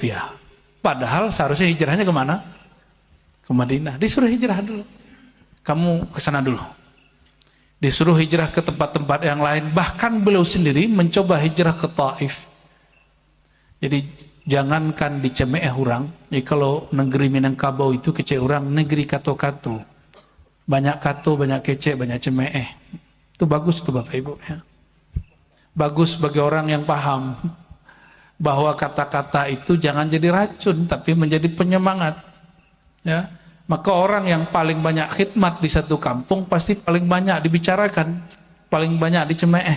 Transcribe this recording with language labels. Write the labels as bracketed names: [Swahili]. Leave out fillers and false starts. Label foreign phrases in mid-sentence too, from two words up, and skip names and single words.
[Indonesian] Padahal seharusnya hijrahnya kemana? ke Madinah, disuruh hijrah dulu. Kamu ke sana dulu. Disuruh hijrah ke tempat-tempat yang lain, bahkan beliau sendiri mencoba hijrah ke Taif. Jadi jangankan dicemeeh orang, jadi kalau negeri Minangkabau itu kece orang, [Minangkabau] negeri kato-kato. Banyak kato, banyak kece, banyak cemeeh. [Indonesian] Itu bagus tuh Bapak Ibu ya. Bagus bagi orang yang paham bahwa kata-kata itu jangan jadi racun, tapi menjadi penyemangat. Ya, maka orang yang paling banyak khidmat di satu kampung pasti paling banyak dibicarakan, paling banyak dicemeeh.